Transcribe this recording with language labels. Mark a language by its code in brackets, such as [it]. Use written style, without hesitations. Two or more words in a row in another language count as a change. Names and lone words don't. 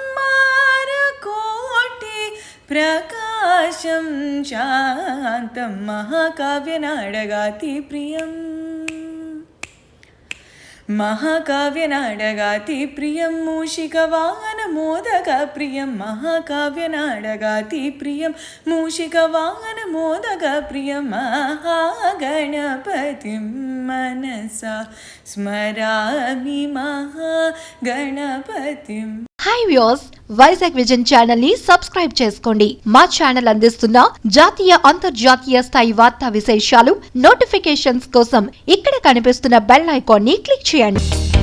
[sa] मारकोटि प्रकाशं शान्तं महाकाव्यनाडगातिप्रियम् महाकाव्यनाडगातिप्रियं मूषिकवाहनमोदकप्रियं महाकाव्यनाडगातिप्रियं मूषिकवाहनमोदकप्रियं महागणपतिं मनसा स्मरामि महागणपतिम् [en] hi viewers, [te] వైజాగ్ విజన్ ఛానల్ ని సబ్స్క్రైబ్ చేసుకోండి. మా ఛానల్ అందిస్తున్న జాతీయ అంతర్జాతీయ స్థాయి వార్తా విశేషాలు నోటిఫికేషన్స్ కోసం ఇక్కడ కనిపిస్తున్న [en] bell icon [te] ని క్లిక్ చేయండి.